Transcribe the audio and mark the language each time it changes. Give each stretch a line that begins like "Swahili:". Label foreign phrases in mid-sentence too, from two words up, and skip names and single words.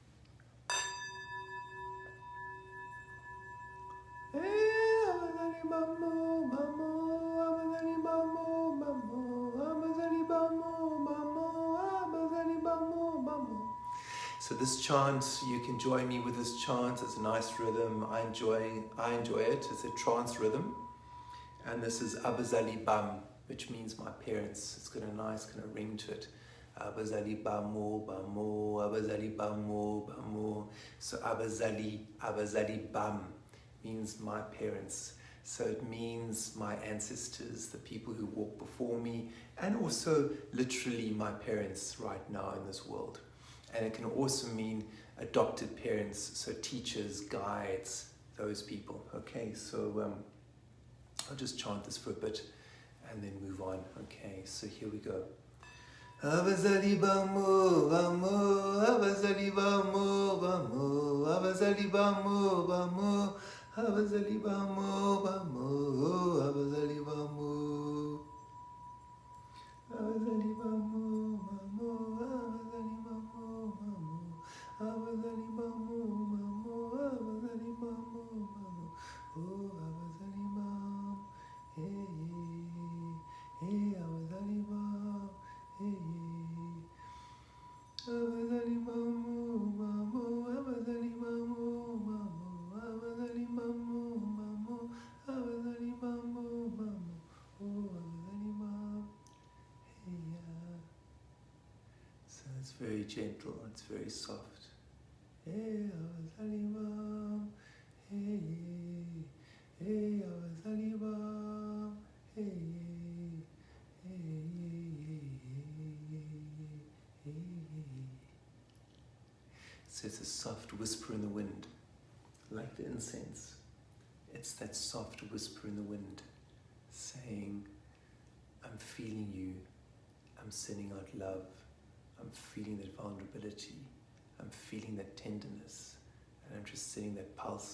English: So this chant, you can join me with this chant. It's a nice rhythm. I enjoy it. It's a trance rhythm. And this is Abazali Bam, which means my parents. It's got a nice kind of ring to it.
Zulu: Abazali bamo, bamo, abazali bamo, bamo.
English: So
Zulu: abazali bam
English: means my parents. So it means my ancestors, the people who walked before me, and also literally my parents right now in this world. And it can also mean adopted parents, so teachers, guides, those people. Okay, so I'll just chant this for a bit and then move on. Okay, so here we go.
Zulu: Abazali bamo, bamo, abazali bamo, bamo, abazali bamo, bamo, abazali bamo, bamo, abazali bamo, abazali bamo, bamo, abazali bamo, bamo, abazali bamo, bamo, abazali bamo, bamo, oh abazali bam, hey, hey, abazali bam, hey, abazali bamo, bamo, abazali bamo, bamo, abazali bamo, bamo, abazali bamo, bamo, oh abazali bam,
English: hey, yeah. So it's very gentle, it's very soft.
Zulu: Hey, abazali bam, hey, hey, abazali bam, hey, hey, hey.
English: So it's a soft whisper in the wind, like the incense. It's that soft whisper in the wind, saying, I'm feeling you, I'm sending out love, I'm feeling that vulnerability, I'm feeling that tenderness, and I'm just sending that pulse.